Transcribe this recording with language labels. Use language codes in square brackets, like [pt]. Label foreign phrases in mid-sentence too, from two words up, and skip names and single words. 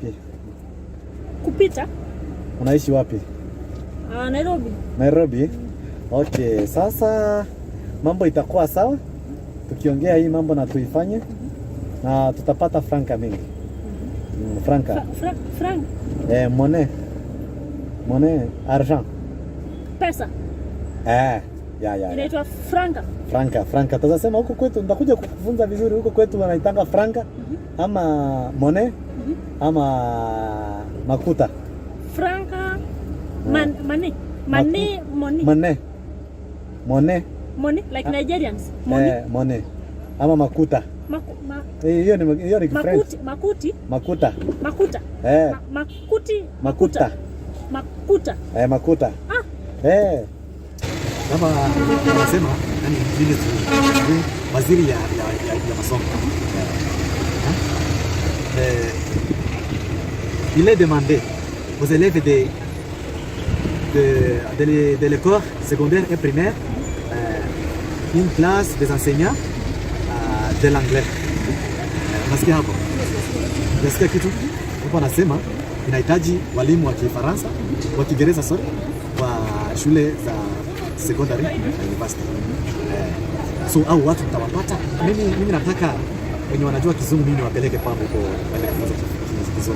[sw] Kupita? Unaishi wapi? Nairobi. Nairobi? Okay, sasa mambo itakuwa sawa. Tukiongea hii mambo na tuifanye na tutapata franka mingi. Franka. Frank. [fr] Monnaie, argent. [sw] Pesa. Ya. Inaitwa franka. Franka. Tutasema huko kwetu, nitakuja kukufunza vizuri. Huko kwetu wanaitanga franka ama monnaie ama makuta. Franka. [en] Money like Nigerians. [sw] Money. Ama makuta. Hiyo ni French. Makuta. Makuta. Makuta. Kama wanasema yani ministry waziri ya masomo. [fr] Il est demandé aux élèves de l'école secondaire et primaire une classe des enseignants de l'anglais. [sw] Unasikia hapo? Unasikia kitu? Hapo anasema inahitaji walimu wa Kifaransa, wa Kiingereza kwa shule za secondary na university. So au watu mtawapata. Mimi nataka wenye wanajua Kizungu mimi wapeleke kwangu huko wanafunza Kizungu.